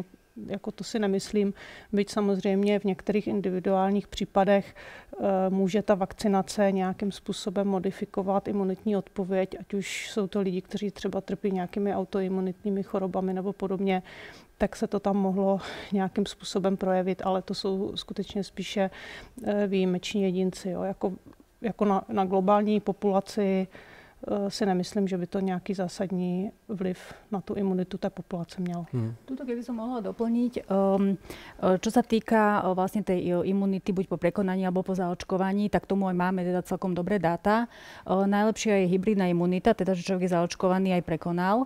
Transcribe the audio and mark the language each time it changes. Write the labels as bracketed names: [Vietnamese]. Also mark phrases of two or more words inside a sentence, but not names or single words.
[Czech] Jako to si nemyslím, byť samozřejmě v některých individuálních případech může ta vakcinace nějakým způsobem modifikovat imunitní odpověď, ať už jsou to lidi, kteří třeba trpí nějakými autoimunitními chorobami nebo podobně, tak se to tam mohlo nějakým způsobem projevit, ale to jsou skutečně spíše výjimeční jedinci. Jo. Jako na globální populaci si nemyslím, že by to nejaký zásadní vliv na [Slovak] tú imunitu tej [Czech] populace mělo. [Slovak] Tuto keby som mohla doplniť, čo sa týka vlastne tej imunity buď po prekonaní alebo po zaočkovaní, tak tomu aj máme teda celkom dobré dáta. Najlepšia je hybridná imunita, teda že človek je zaočkovaný aj prekonal.